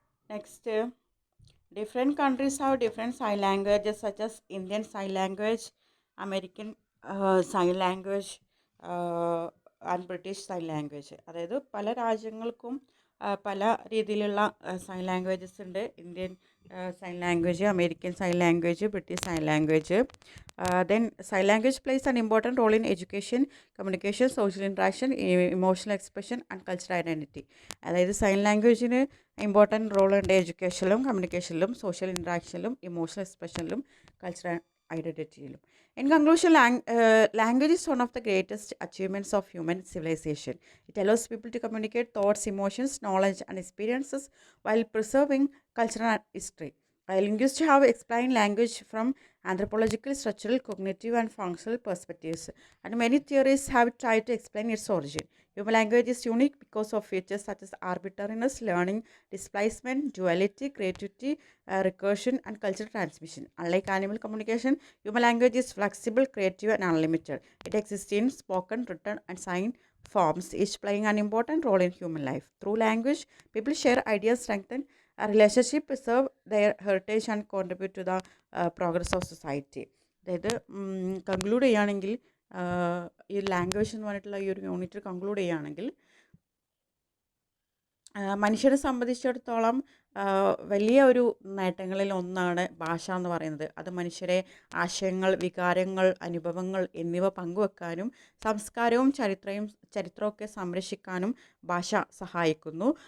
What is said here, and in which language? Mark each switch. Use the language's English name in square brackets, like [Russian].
[English] Next, different countries have different sign languages such as Indian Sign Language, American Sign Language and British sign language. [Malayalam] അതായത് പല രാജ്യങ്ങൾക്കും പല രീതിയിലുള്ള sign languages ഉണ്ട്. Indian sign language, American sign language, British sign language. [English] Then sign language plays an important role in education, communication, social interaction, emotional expression and cultural identity. [Malayalam] അതായത് sign ലാംഗ്വേജിന് important റോളുണ്ട് എഡ്യൂക്കേഷനിലും, കമ്മ്യൂണിക്കേഷനിലും, social ഇൻട്രാക്ഷനിലും, emotional എക്സ്പ്രഷനിലും, cultural ഐഡൻറ്റിറ്റിയിലും. [English] In conclusion, language is one of the greatest achievements of human civilization. It allows people to communicate thoughts, emotions, knowledge, and experiences while preserving cultural and history. Linguists have explained language from anthropological, structural, cognitive, and functional perspectives, and many theories have tried to explain its origin. Human language is unique because of features such as arbitrariness, learning, displacement, duality, creativity, recursion, and cultural transmission. Unlike animal communication, human language is flexible, creative, and unlimited. It exists in spoken, written, and sign forms, each playing an important role in human life. Through language, people share ideas, strengthen a relationship, preserve their heritage, and contribute to the progress of society. [Malayalam] അതായത് conclude ചെയ്യുകയാണെങ്കിൽ, ഈ language എന്ന് പറഞ്ഞിട്ടുള്ള ഈ ഒരു unit conclude ചെയ്യുകയാണെങ്കിൽ, മനുഷ്യരെ സംബന്ധിച്ചിടത്തോളം വലിയ ഒരു നേട്ടങ്ങളിൽ ഒന്നാണ് ഭാഷ എന്ന് പറയുന്നത്. അത് മനുഷ്യരെ ആശയങ്ങൾ, വികാരങ്ങൾ, അനുഭവങ്ങൾ എന്നിവ പങ്കുവെക്കാനും സംസ്കാരവും ചരിത്രമൊക്കെ സംരക്ഷിക്കാനും ഭാഷ സഹായിക്കുന്നു.